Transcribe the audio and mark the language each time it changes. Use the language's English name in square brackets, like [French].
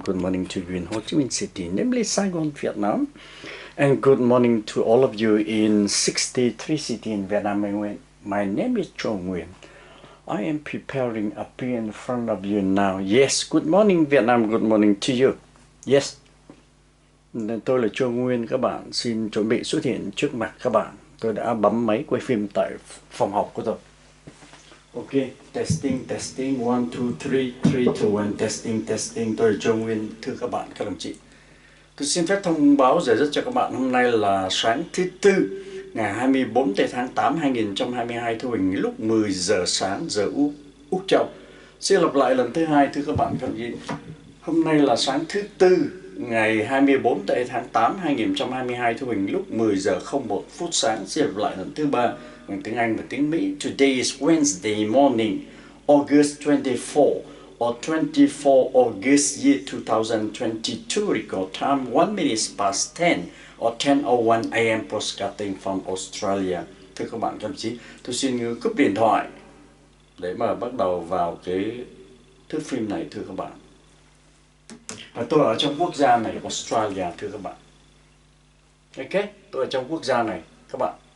[English] Good morning to you in Ho Chi Minh City, namely Saigon, Vietnam. And good morning to all of you in 63 cities in Vietnam. My name is Nguyen. I am preparing a appear in front of you now. Yes, good morning Vietnam, good morning to you. Yes. [Vietnamese] Tôi là Nguyen, các bạn xin chuẩn bị xuất hiện trước mặt các bạn. Tôi đã bấm máy quay phim tại phòng học của tôi. [English] Ok, testing, 1, 2, 3, 3, 2, 1, testing. [Vietnamese] Tôi là Nguyen, thưa các bạn, các đồng chí. Tôi xin phép thông báo giờ giấc cho các bạn. Hôm nay là sáng thứ Tư, ngày 24 tháng 8 2022, thu hình lúc 10 giờ sáng giờ Úc Châu. Xin lặp lại lần thứ hai, thưa các bạn các đồng chí. Hôm nay là sáng thứ Tư, ngày 24 tháng 8 2022, thu hình lúc 10 giờ 01 phút sáng. Xin lặp lại lần thứ ba bằng tiếng Anh và tiếng Mỹ. [English] Today is Wednesday morning, August 24 or 24 August year 2022. Record time 1 minute past 10 or 10:01 AM, broadcasting from Australia. [Vietnamese] Thưa các bạn các đồng chí, tôi xin cúp điện thoại để mà bắt đầu vào cái thước phim này, thưa các bạn. Và tôi ở trong quốc gia này, Australia, thưa các bạn. Ok, tôi ở trong quốc gia này, các bạn.